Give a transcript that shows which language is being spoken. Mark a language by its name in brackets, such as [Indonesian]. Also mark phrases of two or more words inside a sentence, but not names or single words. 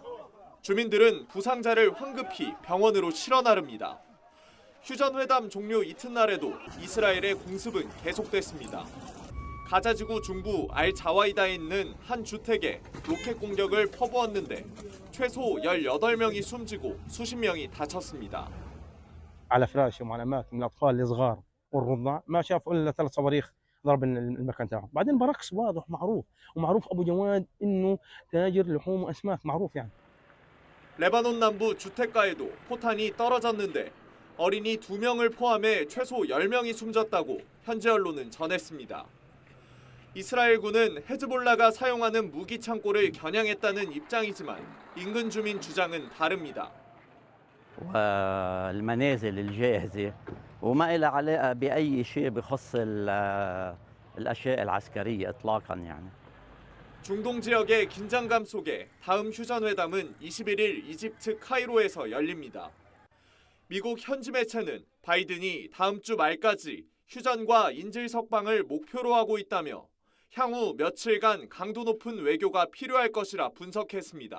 [Korean] 주민들은 부상자를 황급히 병원으로 실어 나릅니다. 휴전회담 종료 이튿날에도 이스라엘의 공습은 계속됐습니다. 가자지구 중부 알자와이다에 있는 한 주택에 로켓 공격을 퍼부었는데 최소 18명이 숨지고 수십 명이 다쳤습니다. [Arabic] على فراشهم وعلى اماكن الاطفال الصغار والرضع ما شافوا الا 3 صواريخ ضرب المكان تاعهم بعدين برقص واضح ومعروف ابو جواد انه تاجر لحوم واسماك معروف يعني. [Korean] 레바논 남부 주택가에도 포탄이 떨어졌는데 어린이 2명을 포함해 최소 10명이 숨졌다고 현지 언론은 전했습니다. 이스라엘군은 헤즈볼라가 사용하는 무기 창고를 겨냥했다는 입장이지만 인근 주민 주장은 다릅니다. [Arabic] والمنازل الجاهزة وما إلها علاقة بأي شيء بخص الأشياء العسكرية إطلاقا يعني. [Korean] 중동 지역의 긴장감 속에 다음 휴전회담은 21일 이집트 카이로에서 열립니다. 미국 현지 매체는 바이든이 다음 주 말까지 휴전과 인질 석방을 목표로 하고 있다며 향후 며칠간 강도 높은 외교가 필요할 것이라 분석했습니다.